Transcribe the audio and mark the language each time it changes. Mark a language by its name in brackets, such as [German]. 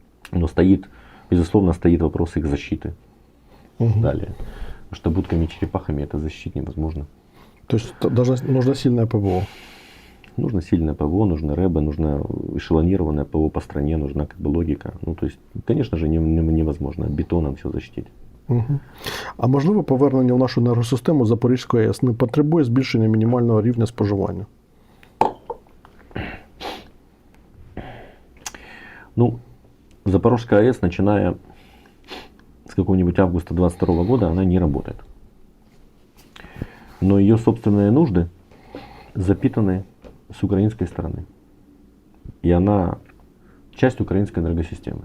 [Russian] Но безусловно, стоит вопрос их защиты. Далее. Потому что будками-черепахами это защитить невозможно. То есть нужно сильное ПВО? Нужно сильное ПВО, нужно РЭБы, нужно эшелонированное ПВО по стране, нужна как бы логика. То есть, конечно же, невозможно бетоном все защитить. Угу. [Ukrainian] А можливо повернення в нашу енергосистему Запорізької АЕС не потребує збільшення мінімального рівня споживання? [Russian] Запорожская АЭС, начиная с какого-нибудь августа 2022 года, она не работает. Но ее собственные нужды запитаны с украинской стороны. И она часть украинской энергосистемы.